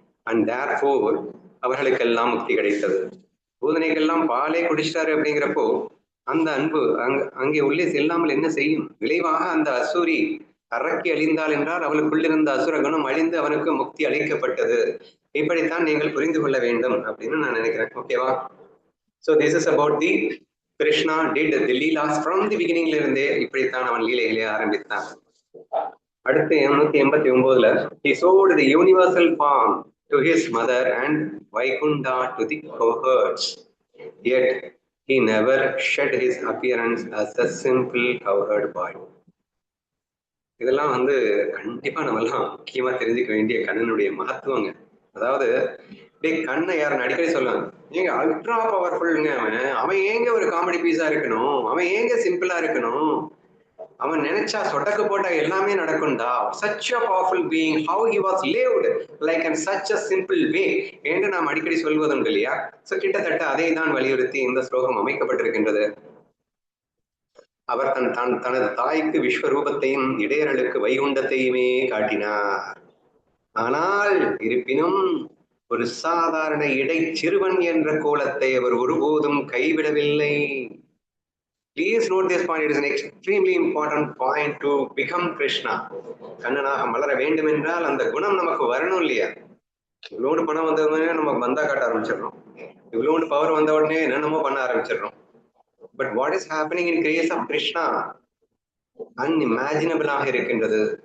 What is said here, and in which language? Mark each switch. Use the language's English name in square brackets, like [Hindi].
[English] and therefore [Tamil] அவர்களுக்கெல்லாம் முக்தி கிடைத்தது. பூதனைக்கெல்லாம் பாலே குடிச்சிட்டாரு அப்படிங்கிறப்போ அந்த அன்பு அங்கே உள்ளே செல்லாமல் என்ன செய்யும்? விளைவாக அந்த அசூரி அரக்கி அழிந்தாள் என்றால் அவளுக்குள்ளிருந்த அசுர குணம் அழிந்து அவனுக்கு முக்தி அளிக்கப்பட்டது. இப்படித்தான் நீங்கள் புரிந்து கொள்ள வேண்டும் அப்படின்னு நான் நினைக்கிறேன். ஓகேவா? [English] So this is about the Krishna did the leelas from the beginning [Tamil] ல இருந்தே இப்படித்தான் அவன் லீலைகளை ஆரம்பித்தான். அடுத்து 889ல [English] he showed the universal form to his mother and Vaikunta to the cohorts, yet he never shed his appearance as a simple cowherd boy. [Tamil] இதெல்லாம் கண்டிப்பா நம்ம எல்லாம் முக்கியமா தெரிஞ்சுக்க வேண்டிய கண்ணனுடைய மகத்துவங்க. அதாவது கண்ணை யாருன்னு அடிக்கடி சொல்லுவாங்க, ஏங்க அல்ட்ரா பவர்ஃபுல்ங்க அவன் ஏங்க ஒரு காமெடி பீஸா இருக்கணும், அவன் ஏங்க சிம்பிளா இருக்கணும், அவன் நினைச்சா சொடக்கு போட்டா எல்லாமே நடக்கும்டா. [English] such a powerful being, how he was lived like in such a simple way [Tamil] என்று நாம் அடிக்கடி சொல்வதுண்டு இல்லையா? சோ கிட்டத்தட்ட அதை தான் வலியுறுத்தி இந்த ஸ்லோகம் அமைக்கப்பட்டிருக்கின்றது. அவர் தனது தாய்க்கு விஸ்வரூபத்தையும் இடையர்களுக்கு வைகுண்டத்தையுமே காட்டினார். ஆனால் இருப்பினும் ஒரு சாதாரண இடை சிறுவன் என்ற கோலத்தை அவர் ஒருபோதும் கைவிடவில்லை. [English] Please note this point. It is an extremely important point to become Krishna. [Tamil] கண்ணனாக மலர வேண்டும் என்றால் அந்த குணம் நமக்கு வரணும் இல்லையா? இவ்வளோடு பணம் வந்த உடனே நம்ம பந்தா காட்ட ஆரம்பிச்சிடறோம். இவ்வளோடு பவர் வந்த உடனே என்னென்னமோ பண்ண ஆரம்பிச்சிடறோம். [English] but what is happening in grace of Krishna [Tamil] அன்இமேஜினபிளாக இருக்கின்றது.